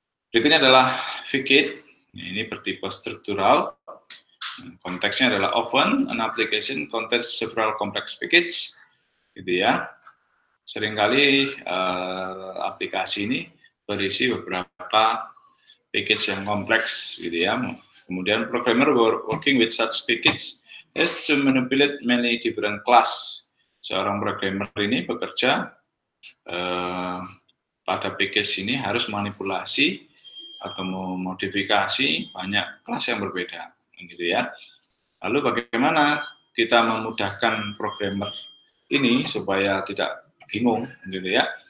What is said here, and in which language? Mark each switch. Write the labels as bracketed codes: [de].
[id] Berikutnya adalah vget. Ini bertipe struktural. Konteksnya adalah [en] often an application contains several complex package, [id] gitu ya. Seringkali aplikasi ini berisi beberapa package yang kompleks gitu ya. [en] Kemudian programmer working with such package has to manipulate many different class. [id] Seorang programmer ini bekerja pada package ini harus manipulasi atau memodifikasi banyak kelas yang berbeda gitu ya. Lalu bagaimana kita memudahkan programmer ini supaya tidak bingung gitu ya.